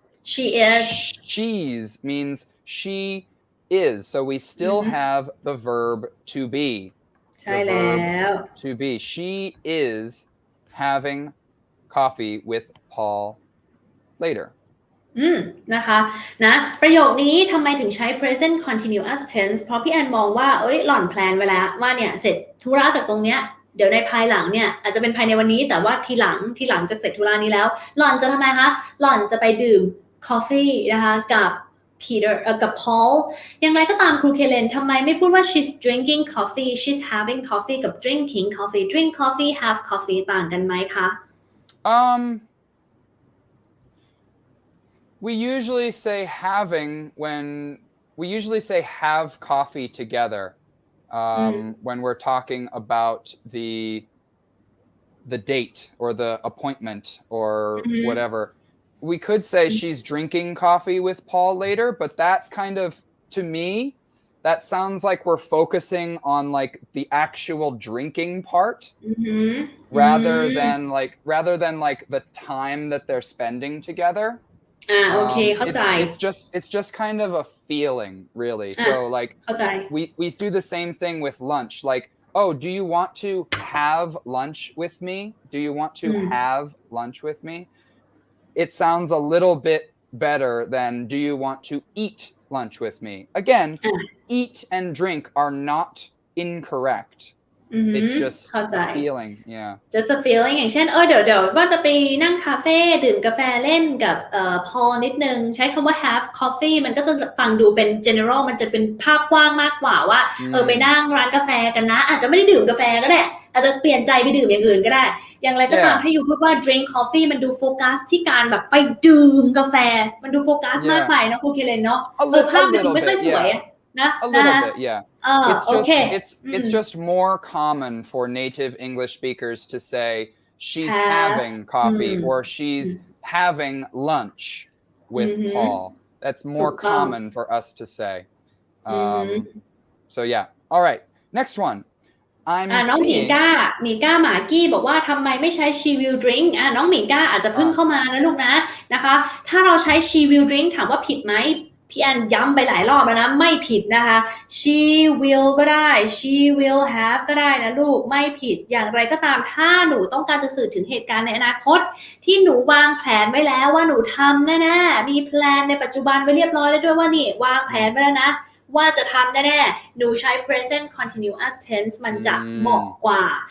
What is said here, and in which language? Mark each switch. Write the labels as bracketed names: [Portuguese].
[English] She is. She's means she is. So we still have the verb to be. [Thai] ใช่แล้ว [English] To be. She is having coffee with Paul later. [Thai] นะคะนะประโยคนี้ทำไมถึงใช้ present continuous tense เพราะพี่แอนมองว่าหล่อนแพลนไว้แล้วว่าเนี่ยเสร็จธุระจากตรงเนี้ยเดี๋ยวในภายหลังเนี่ยอาจจะเป็นภายในวันนี้แต่ว่าทีหลังจากเสร็จธุระนี้แล้วหล่อนจะทำไมคะหล่อนจะไปดื่ม coffee นะคะกับ Peter กับ Paul อย่างไรก็ตามครูเคเลนทำไมไม่พูดว่า [English] she's drinking coffee she's having coffee [Thai] กับ [English] drinking coffee drink coffee have coffee [Thai] ต่างกันไหมคะ [English] We usually say having when we usually say have coffee together when we're talking about the date or the appointment or whatever. We could say she's drinking coffee with Paul later, but that kind of, to me, that sounds like we're focusing on like the actual drinking part rather than like the time that they're spending together. [Thai] โอเคเข้าใจ [English] it's just kind of a feeling really so like [Thai] เข้าใจ [English] we do the same thing with lunch like oh do you want to have lunch with me do you want to have lunch with me it sounds a little bit better than do you want to eat lunch with me again eat and drink are not incorrect it's just a feeling yeah just a feeling [Thai] อย่างเช่นเดี๋ยวว่าจะไปนั่งคาเฟ่ดื่มกาแฟเล่นกับพอนิดนึงใช้คำว่า [English] have coffee [Thai] มันก็จะฟังดูเป็น general มันจะเป็นภาพกว้างมากกว่าว่าไปนั่งร้านกาแฟกันนะอาจจะไม่ได้ดื่มกาแฟก็ได้อาจจะเปลี่ยนใจไปดื่มอย่างอื่นก็ได้อย่างไรก็ตามถ้าอยู่พูดว่า [English] drink coffee [Thai] มันดูโฟกัสที่การแบบไปดื่มกาแฟมันดูโฟกัสมากไปนะครูเคเลนเนาะภาพมันดูไม่ค่อยสวย [English] a little bit yeah it's just more common for native English speakers to say she's having coffee or she's having lunch with Paul that's more common for us to say so yeah all right next one I'm [Thai] น้องหมีก้าหมากี้บอกว่าทำไมไม่ใช้ [English] she will drink [Thai] น้องหมีก้าอาจจะเพิ่งเข้ามานะลูกนะคะถ้าเราใช้ [English] she will drink [Thai] ถามว่าผิดไหม พี่แอนย้ำไปหลายรอบแล้วนะไม่ผิดนะคะ [English] she will [Thai] ก็ได้ [English] she will have [Thai] ก็ได้นะลูกไม่ผิดอย่างไรก็ตามถ้าหนูต้องการจะสื่อถึงเหตุการณ์ในอนาคตที่หนูวางแผนไว้แล้วว่าหนูทำแน่ๆมีแพลนในปัจจุบันไว้เรียบร้อยแล้วด้วยว่านี่วางแผนไว้แล้วนะว่าจะทำแน่ๆหนูใช้ present continuous tense มันจะเหมาะกว่า